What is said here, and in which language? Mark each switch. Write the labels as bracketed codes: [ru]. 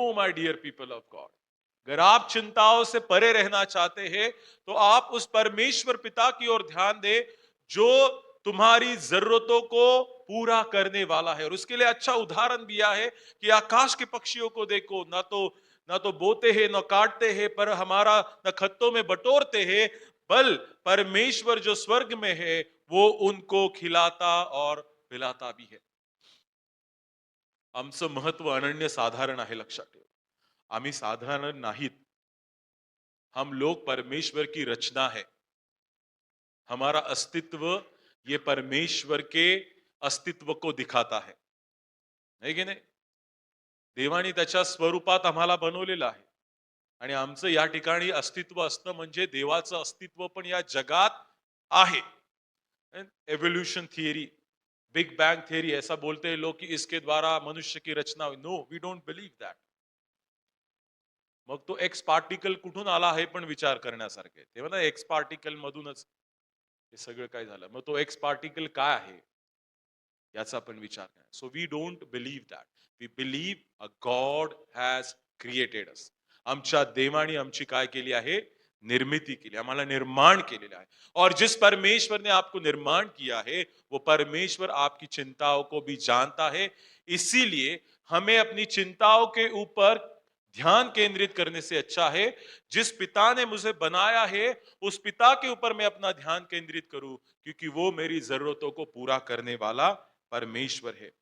[en] no my dear people of God, [hi] अगर आप चिंताओं से परे रहना चाहते हैं, तो आप उस परमेश्वर पिता की ओर ध्यान दें जो तुम्हारी जरूरतों को पूरा करने वाला है। और उसके लिए अच्छा उदाहरण दिया है कि आकाश के पक्षियों को देखो, ना तो बोते हैं, ना काटते हैं, पर हमारा न खत्तों में बटोरते हैं, बल परमेश्वर जो स्वर्ग में है वो उनको खिलाता और पिलाता भी है। [mr] आमचं महत्व अनन्य साधारण आहे, लक्षात ठेवा। आम्ही साधारण नाहीत, [hi] हम लोग परमेश्वर की रचना है। हमारा अस्तित्व ये परमेश्वर के अस्तित्व को दिखाता है की नाही? [mr] देवाने त्याच्या स्वरूपात आम्हाला बनवलेलं आहे आणि आमचं या ठिकाणी अस्तित्व असणं म्हणजे देवाचं अस्तित्व पण या जगात आहे। [hi] Evolution theory, big bang theory, ऐसा बोलते हैं लोग कि इसके द्वारा मनुष्य की रचना हुई। [en] No, we don't believe that. [mr] मग तो एक्स पार्टिकल कुठून आला हे पण विचार करण्यासारखे, तेव्हा ना एक्स पार्टिकल मधूनच हे सगळं काय झालं। मग तो एक्स पार्टिकल काय आहे याचा पण विचार करा। [en] So we don't believe that, we believe a God has created us. [mr] आमच्या देवाने आमची काय केली आहे? निर्मिती केली, आम्हाला निर्माण केलेलं आहे। [hi] और जिस परमेश्वर ने आपको निर्माण किया है, वो परमेश्वर आपकी चिंताओं को भी जानता है। इसीलिए हमें अपनी चिंताओं के ऊपर ध्यान केंद्रित करने से अच्छा है जिस पिता ने मुझे बनाया है उस पिता के ऊपर मैं अपना ध्यान केंद्रित करूं, क्योंकि वो मेरी जरूरतों को पूरा करने वाला परमेश्वर है।